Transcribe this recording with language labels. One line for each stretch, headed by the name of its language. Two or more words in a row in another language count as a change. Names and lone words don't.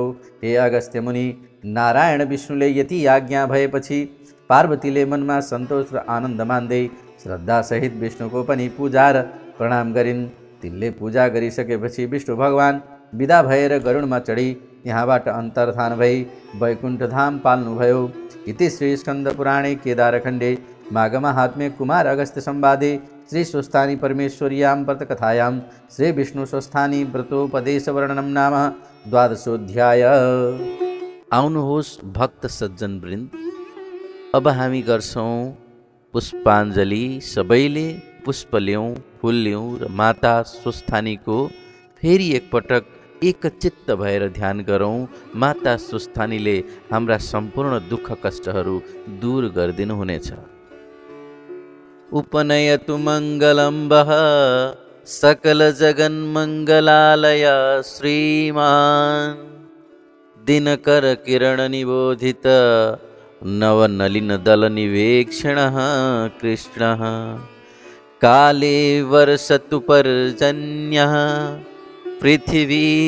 Nepali: हे अगस्त्य मुनि, नारायण विष्णुले यति आज्ञा भएपछि पार्वतीले मनमा सन्तोष र आनन्द मान्दै श्रद्धासहित विष्णुको पनि पूजा र प्रणाम गरिन्। तिनले पूजा गरिसकेपछि विष्णु भगवान विदा भएर गरुडमा चढी यहाँबाट अन्तर्धान भई वैकुण्ठ धाम पाल्नुभयो।
Sanskrit: इति श्री स्कन्द पुराणे केदारखण्डे माघमाहात्म्ये कुमार अगस्त्य संवादे श्री स्वस्थानी परमेश्वर्यां व्रतकथायां श्री विष्णु स्वस्थानी व्रतोपदेश वर्णनम नाम 12
Nepali: आउनुहोस् भक्त सज्जन वृन्द, अब हामी गर्छौं पुष्पाञ्जली। सबैले पुष्प ल्याउँ, फुल ल्याउँ र माता स्वस्थानीको फेरि एकपटक एकचित्त भएर ध्यान गरौँ। माता स्वस्थानीले हाम्रा सम्पूर्ण दुःख कष्टहरू दूर गरिदिनुहुनेछ।
Sanskrit: उपनयतु मङ्गलम्बः सकल जगन्मङ्गलालय श्रीमान् दिनकर किरण निबोधित नवनलिन दल निवेक्षणः कृष्णः काले वर्षतु पर्जन्यः पृथिवी